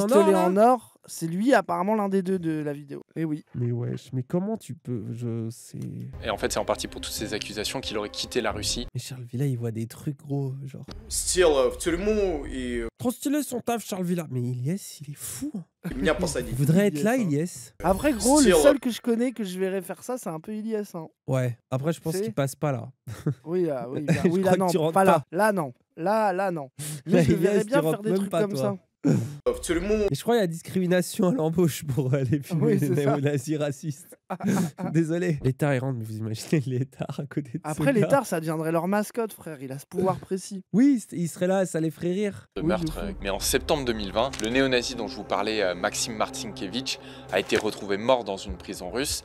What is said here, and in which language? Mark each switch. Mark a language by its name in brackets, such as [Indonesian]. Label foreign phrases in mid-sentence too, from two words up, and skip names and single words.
[French] en or, c'est lui apparemment l'un des 2 de la vidéo. Et oui. Mais wesh, mais comment tu peux... Et en fait, c'est en partie pour toutes ces accusations qu'il aurait quitté la Russie. Mais Charles Villa, il voit des trucs gros, genre... Trop stylé son taf, Charles Villa. Mais Ilyes, il est fou. [Russian] Меня посадить. [French] Il voudrait être là, Ilyes. Après, gros, le seul que je connais que je verrais faire ça, c'est un peu Ilyes. Hein. Ouais, après, je pense qu'il passe pas là. Oui, là non, pas là. Là, non. Là, non. Mais je le verrais bien faire des trucs comme ça. [Russian] В тюрьму. [French] Et je crois qu'il y a discrimination à l'embauche pour les films néo-nazis racistes. Désolé. L'état il rentre, mais vous imaginez l'état à côté de Après, l'état, ça deviendrait leur mascotte, frère. Il a ce pouvoir précis. Oui, il serait là, ça les ferait rire. De meurtre. Mais en septembre 2020, le néo-nazi dont je vous parlais, Maxime Marcinkiewicz, a été retrouvé mort dans une prison russe.